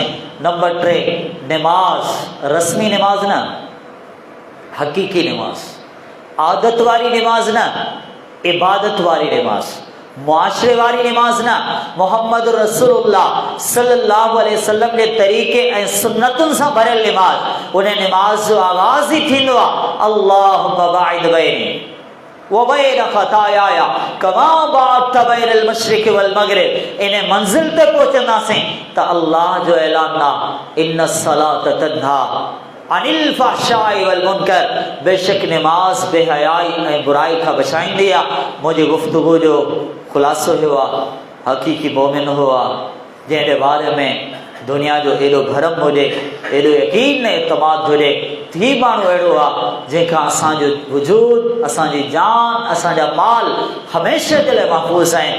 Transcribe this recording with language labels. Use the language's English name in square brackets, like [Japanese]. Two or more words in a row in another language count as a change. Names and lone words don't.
[Sindhi] नंबर 3, निमाज़, रस्मी निमाज़ न, हक़ीक़ी निमाज़, आदत वारी निमाज़ न, इबादत वारी निमाज़, मुआशरे वारी निमाज़ न, मोहम्मद रसूलुल्लाह [Arabic] صلى الله عليه وسلم [Sindhi] जे तरीक़े ऐं सुन्नतुनि सां भरियल निमाज़। उन निमाज़ जो आगाज़ ई थींदो आहे [Arabic] اللهم باعد بيني وبين خطاياي كما باعدت بين المشرق والمغرب. [Sindhi] इन मंज़िल ते पहुचंदासीं त अल्लाह जो ऐलान आहे [Arabic] إن الصلاة تنهى عن الفحشاء والمنكر, [Sindhi] बेशक निमाज़ बेहयाई ऐं बुराई खां बचाईंदी आहे। मुंहिंजी गुफ़्तगू जो ख़ुलासो इहो आहे, हक़ीक़ी मोमिन हो आहे जंहिंजे बारे में दुनिया जो एॾो भरम हुजे, एॾो यकीन ऐं एतमाद हुजे। थी माण्हू अहिड़ो आहे जंहिंखां असांजो वजूद, असांजी जान, असांजा माल हमेशह जे लाइ महफ़ूज़ आहिनि।